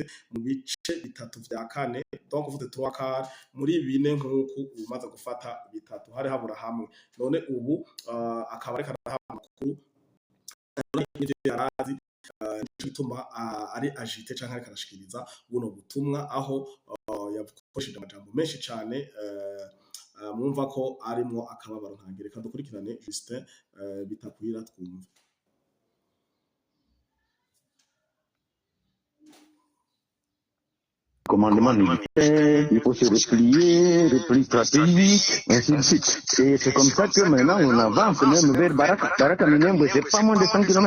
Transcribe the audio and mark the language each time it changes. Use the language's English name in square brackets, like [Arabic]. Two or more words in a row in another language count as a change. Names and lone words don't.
[Rundi] mu bice bitatu vya kane donc uvuze 3 muri bine nk'uko umaze gufata bitatu hari habura hamwe none ubu akaba ariko amakuru yarazi bituma ari agite canke ariko arashikiriza buno butumwa aho yakoresheje amajambo menshi cyane mwumva ko arimwo akababaro ntangere. Reka dukurikirane Justin Bitakwira twumve. [French] Commandement militaire, il faut se replier, repli stratégique, ainsi de suite. Et c'est comme ça que maintenant on avance même vers Baraka. Baraka Minembwe, c'est pas moins de 100 km.